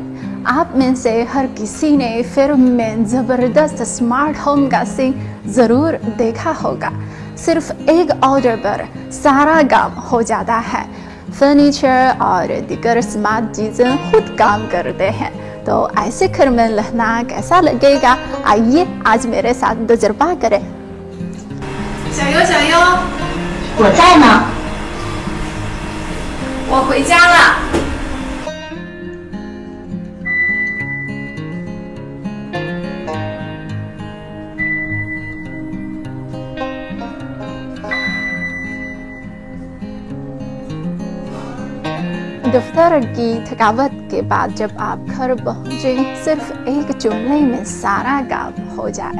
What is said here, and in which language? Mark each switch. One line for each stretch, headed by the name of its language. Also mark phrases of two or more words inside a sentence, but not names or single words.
Urdu: آپ میں سے ہر کسی نے فلم میں زبردست
English: smart home
Urdu: کا سین ضرور دیکھا ہوگا. صرف ایک آرڈر پر سارا کام ہو جاتا ہے. فرنیچر اور دیگر سمارٹ چیزیں خود کام کرتے ہیں. تو ایسے گھر میں رہنا کیسا لگے گا؟ آئیے آج میرے ساتھ تجربہ کریں.
Chinese: 小优，小优，我在呢。我回家了。
Urdu: دفتر کی تھکاوٹ کے بعد جب آپ گھر پہنچے، صرف ایک جملے میں سارا کام ہو جائے.